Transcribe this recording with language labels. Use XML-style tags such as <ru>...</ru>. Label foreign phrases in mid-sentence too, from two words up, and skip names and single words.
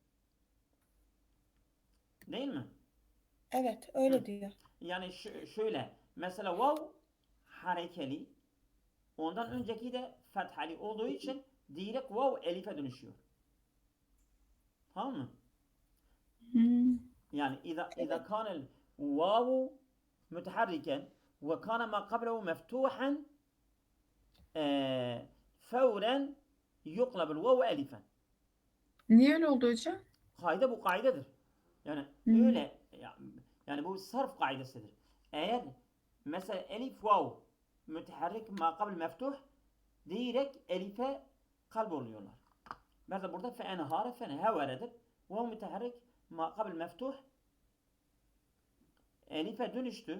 <tr>Değil mi? Evet, Hı. öyle diyor. Yani şöyle. Mesela vav harekeli. Ondan önceki de fethali olduğu için direkt vav elife dönüşüyor. Tamam mı? Hmm.</tr> <ar>يعني إذا</ar> <tr>Evet.</tr> <ar>كان الواو متحركا وكان ما قبله مفتوحا فورا يقلب الواو ألفا.</ar> <tr>Niye öyle oldu hocam? Kaide bu kaidedir. Yani Hmm. öyle yani bu sarf kaidesidir. Eğer mesela elif</tr> <ar>واو متحرك ما قبل مفتوح</ar> <tr>direkt elife kalb oluyorlar. Mesela burada fe enhare fe neheveredir.</tr> <ar>واو متحرك ما قبل مفتوح</ar> <tr>elife dönüştü.</tr>